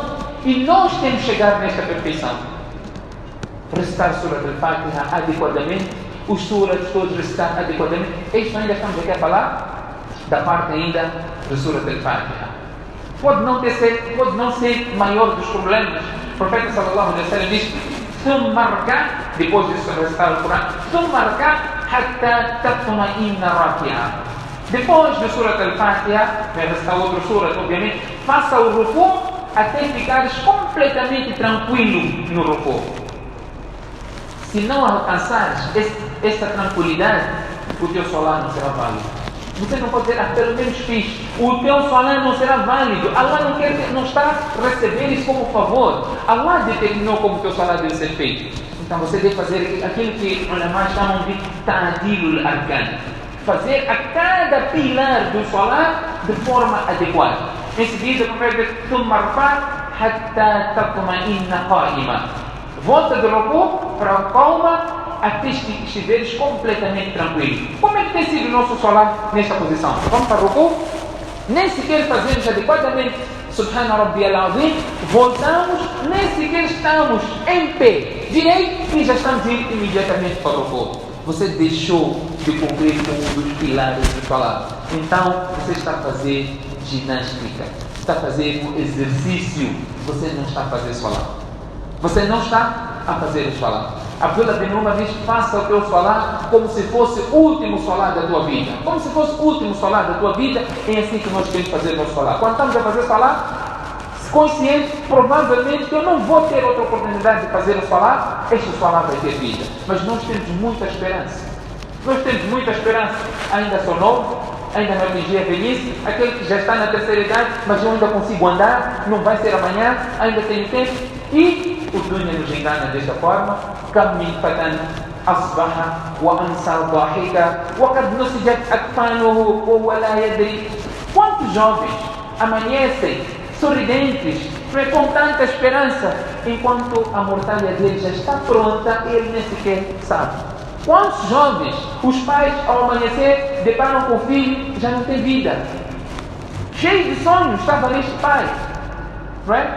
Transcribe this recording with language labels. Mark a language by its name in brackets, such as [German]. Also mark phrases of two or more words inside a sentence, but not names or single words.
[Portuguese] E nós temos que chegar nesta perfeição. Recitar a Surah Al-Fatiha adequadamente, os suras todos recitar adequadamente. Isto ainda estamos aqui a falar da parte ainda da Surah Al-Fatiha. Pode não ser maior dos problemas. O profeta [Arabic] صلى الله عليه وسلم [Portuguese] diz: [Arabic] "ثم اركع", [Portuguese] depois de recitar o Corão, [Arabic] "ثم اركع حتى تطمئن راكعا". [Portuguese] Depois da Surah Al-Fatiha, vai recitar outra surah, obviamente, faça o ruku até ficares completamente tranquilo no ruku. Se não alcançares essa tranquilidade, o teu salat não será válido. Você não pode dizer, pelo menos fiz. O teu salat não será válido. Allah não está a receber isso como favor. Allah determinou como o teu salat deve ser feito. Então você deve fazer aquilo que os ulamás chamam de [Arabic] تعديل الأركان. [Portuguese] Fazer a cada pilar do salat de forma adequada. Em seguida, o profeta diz: [Arabic] "ثم ارفع حتى تطمئن قائما". [Portuguese] Volta do ruku para a calma até estiveres completamente tranquilo. Como é que tem sido o nosso salat nesta posição? Vamos para o ruku, nem sequer fazemos adequadamente [Arabic] سبحان ربي العظيم, [Portuguese] voltamos, nem sequer estamos em pé direito e já estamos indo imediatamente para o ruku. Você deixou de cumprir com um dos pilares do salat. Então você está a fazer ginástica, está a fazer um exercício. Você não está a fazer salat. Você não está a fazer o salat. Abdullah bin Umar diz: faça o teu salat como se fosse o último salat da tua vida. Como se fosse o último salat da tua vida. É assim que nós queremos fazer o nosso salat. Quando estamos a fazer salat, consciente, provavelmente que eu não vou ter outra oportunidade de fazer o salat, este salat vai ter vida. Mas nós temos muita esperança. Nós temos muita esperança. Ainda sou novo, ainda não atingi a velhice. Aquele que já está na terceira idade, mas eu ainda consigo andar, não vai ser amanhã, ainda tenho tempo. E o dunya nos engana desta forma. [Arabic] كم من فتى أصبح وأمسى ضاحكا وقد نسجت أكفانه وهو لا يدري. [Portuguese] Quantos jovens amanhecem sorridentes, com tanta esperança, enquanto a mortalha dele já está pronta e ele nem sequer sabe. Quantos jovens, os pais ao amanhecer deparam com o filho, já não tem vida, cheio de sonhos, estava neste pai, não é?